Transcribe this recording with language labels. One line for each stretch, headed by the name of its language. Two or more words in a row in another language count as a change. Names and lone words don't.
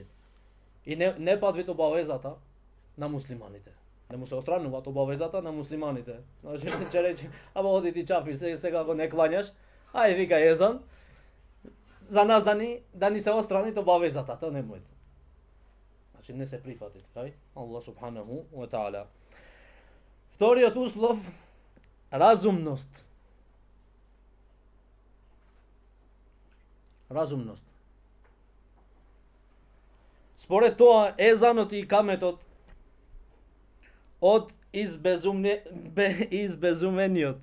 Macedonian: И не падвит обавезата на муслиманите. Не му се отстрануваат обавезата на муслиманите. Значи ќе рече, аба оди ти чафир, сега го не клањаш, ај вика езан, за нас да ни се отстрани обавезата, тоа не моето. Значи не се прифати, кај
Arabic: الله سبحانه وتعالى.
Macedonian: Вториот услов разумност. Разумност. Според тоа езанот и каметот од избезумениот.